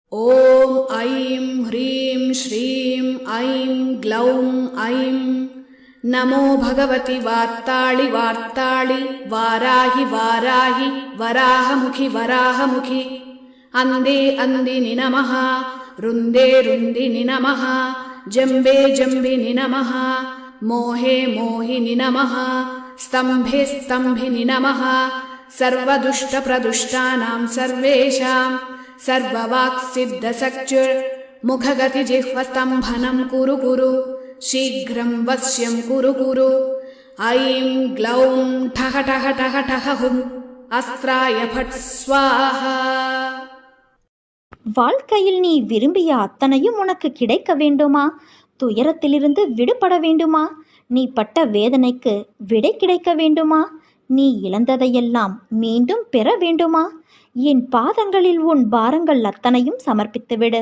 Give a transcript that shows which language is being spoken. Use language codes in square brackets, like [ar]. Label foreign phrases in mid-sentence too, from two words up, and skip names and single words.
[sa] ॐ ऐं ह्रीं श्रीं ऐं ग्लौं ऐं नमो भगवति वार्ताळि वार्ताळि वाराहि वाराहि वराहमुखि वराहमुखि अन्धे अन्दिनि नमः रुन्दे रुन्दिनि नमः जम्बे जम्बिनि नमः मोहे मोहिनि नमः स्तम्भे स्तम्भिनि नमः सर्वदुष्टप्रदुष्टानां सर्वेषां सर्ववाक्सिद्धसक्चुर्मुखगतिजिह्वस्तम्भनं कुरु कुरु शीघ्रं वश्यं कुरु कुरु ऐं ग्लौं ठः ठः ठः ठः हुम् अस्त्राय फट् स्वाहा. [ta] வாழ்க்கையில் நீ விரும்பிய அத்தனையும் உனக்கு கிடைக்க வேண்டுமா? துயரத்திலிருந்து விடுபட வேண்டுமா? நீ பட்ட வேதனைக்கு விடை கிடைக்க வேண்டுமா? நீ இழந்ததையெல்லாம் மீண்டும் பெற வேண்டுமா? என் பாதங்களில் உன் பாரங்கள் அத்தனையும் சமர்ப்பித்துவிடு.